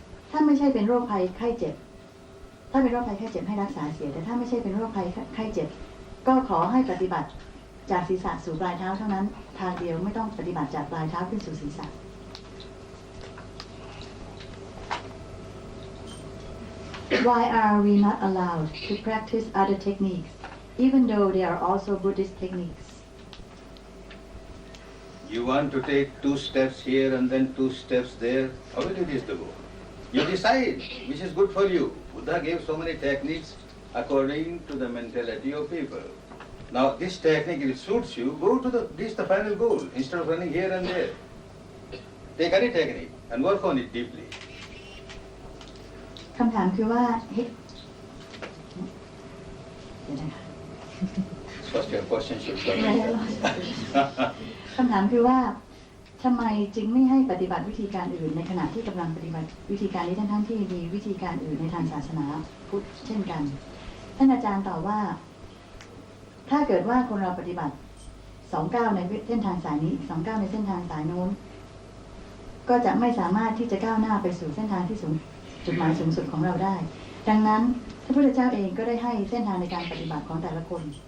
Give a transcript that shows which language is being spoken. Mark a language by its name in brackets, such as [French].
[Thai] ถ้าไม่ใช่เป็นโรคภัยไข้เจ็บถ้าเป็นโรคภัยไข้เจ็บให้รักษาเสียแต่ถ้าไม่ใช่เป็นโรคภัยไข้เจ็บก็ขอให้ปฏิบัติจากศีรษะสู่ปลายเท้าเท่านั้นทางเดียวไม่ต้องปฏิบัติจากปลายเท้าขึ้นสู่ศีรษะ [English] Why are we not allowed to practice other techniques, even though they are also Buddhist techniques? You want to take 2 steps here and then 2 steps there. How will you reach the goal? You decide which is good for you. Buddha gave so many techniques according to the mentality of people. Now, this technique, if it suits you, go to reach the final goal instead of running here and there. Take any technique and work on it deeply. [Thai] คำถามคือว่าเดี๋ยวนะคะ [English] First, your question should come. [Thai] คำถามคือว่าทำไมจึงไม่ให้ปฏิบัติวิธีการอื่นในขณะที่กำลังปฏิบัติวิธีการนี้ทั้งที่มีวิธีการอื่นในทางศาสนาพุทธเช่นกันท่านอาจารย์ตอบว่าถ้าเกิดว่าคนเราปฏิบัติ2 ก้าวในเส้นทางสายนี้อีก2 ก้าวในเส้นทางสายโน้นก็จะไม่สามารถที่จะก้าวหน้าไปสู่เส้นทางที่จุดหมายสูงสุดของเราได้ดังนั้นพระพุทธเจ้าเองก็ได้ให้เส้นทางในการปฏิบัติของแต่ละคน